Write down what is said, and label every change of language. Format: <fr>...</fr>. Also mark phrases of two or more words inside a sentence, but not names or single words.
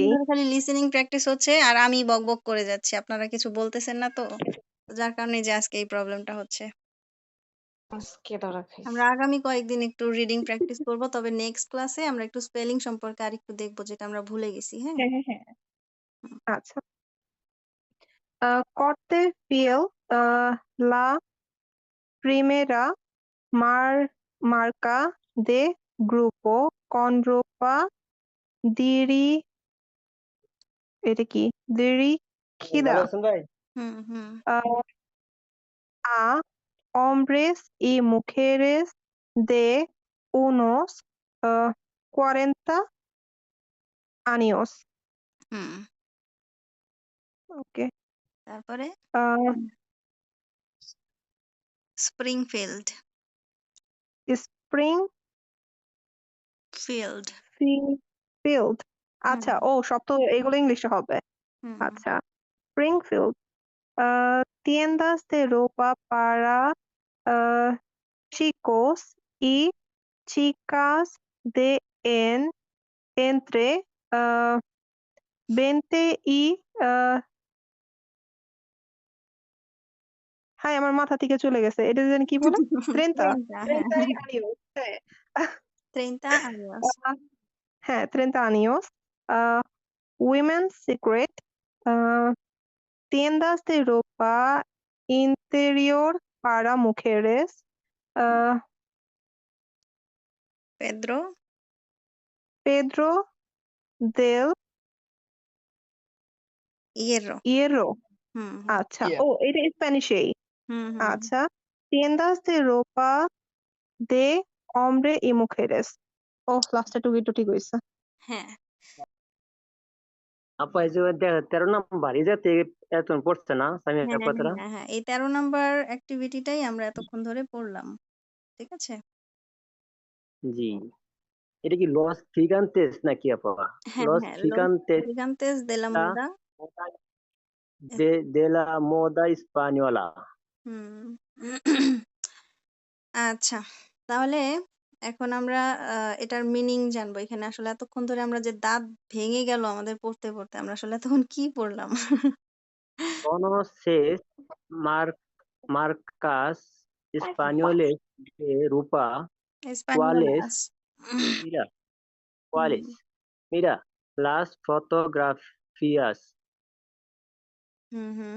<bn>অনেকদিন ধরে খালি লিসেনিং প্র্যাকটিস হচ্ছে আর আমি বকবক করে যাচ্ছি আপনারা কিছু বলতেছেন না তো যার কারণে যে আজকে এই প্রবলেমটা হচ্ছে আজকে ধরা খাইছি আমরা আগামী কয়েকদিন একটু রিডিং প্র্যাকটিস করব তবে নেক্সট ক্লাসে আমরা একটু স্পেলিং সম্পর্কে আরেকটু দেখবো যেটা আমরা ভুলে গেছি হ্যাঁ হ্যাঁ হ্যাঁ হ্যাঁ আচ্ছা</bn> <es>corte fiel la primera marca de grupo con ropa diri</es> <bn>এটা কি</bn> <es>dirigida</es> <bn>ভালো আছেন ভাই হুম হুম</bn> <es>uh, a hombres y mujeres de unos 40 años.</es> <bn>হুম Okay. তারপরে Uh, স্প্রিংফিল্ড spring ফিল্ড field. আচ্ছা হুম ও সব তো এগুলো ইংলিশে হবে হুম</bn> <es>আচ্ছা Springfield tiendas de ropa para uh, chicos y chicas de entre 20 y</es> <bn>হ্যাঁ আমার মাথা থেকে চলে গেছে এটা যেন কি বলে</bn> <es>30</es> <bn>30 হ্যাঁ</bn> <es>30 años হ্যাঁ 30 años আহ, হ্যাঁ 30 años women's secret uh, tiendas de ropa interior para mujeres uh, পেদ্রো Pedro del ইয়েরো Hierro</es> <bn>হুম আচ্ছা Yeah. ও এটা স্প্যানিশেই হুম হুম আচ্ছা</bn> <es>tiendas de ropa de hombre y mujeres</es> <bn>ও লাস্টে টুকি টুটি কইছে হ্যাঁ আপা এই যে 13 নাম্বার এই যাতে এত পড়ছে না আমি হ্যাঁ কথাটা হ্যাঁ হ্যাঁ এই 13 নাম্বার অ্যাক্টিভিটিটাই আমরা এতক্ষণ ধরে পড়লাম ঠিক আছে জি এটা কি</bn> <es>los figantes</es> <bn>নাকি আপা হ্যাঁ লস হ্যাঁ</bn> <es>los ফিগান্তেস gigantes de la moda de la moda española</es> <bn>হুম আচ্ছা তাহলে এখন আমরা এটার মিনিং জানবো এখানে আসলে এতক্ষণ ধরে আমরা যে দাঁত ভেঙে গেল আমাদের পড়তে পড়তে আমরা আসলে এতক্ষণ কি পড়লাম</bn> <es>conoces marcas españoles de ropa cuáles españolas mira</es> <bn>হুম</bn> <es>cuáles mira las fotografías</es> <bn>হুম হুম</bn>